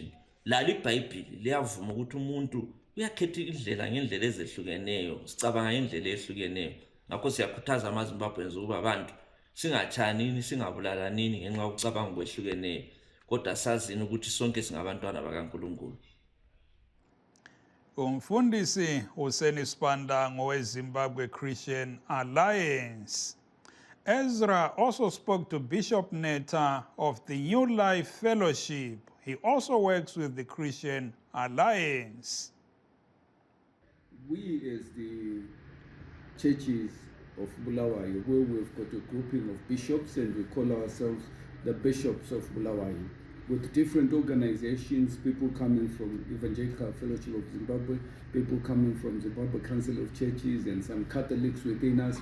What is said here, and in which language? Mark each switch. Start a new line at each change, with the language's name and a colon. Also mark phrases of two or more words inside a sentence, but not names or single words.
North Ndebele: Lalo iBhayibhili liyavuma ukuthi umuntu uyakhetha indlela ngendlela ezehlukeneyo, sicabanga ngendlela ehlukeneyo. Ngakho siyakhuthaza amaZimbabweans ukuba abantu singatshanini, singabulalanini ngenxa yokucabanga kwehlukeneyo, kodwa sazini ukuthi sonke singabantwana bakaNkulunkulu. Umfundisi Hussein Spanda ngowe-Zimbabwe Christian Alliance.
English: Ezra also spoke to Bishop Neta of the New Life Fellowship. He also works with the Christian Alliance. We as the churches of Bulawayo, where we've got a grouping of bishops and we call ourselves the Bishops of Bulawayo, with different organizations, people coming from Evangelical Fellowship of Zimbabwe, people coming from Zimbabwe Council of Churches and some Catholics within us.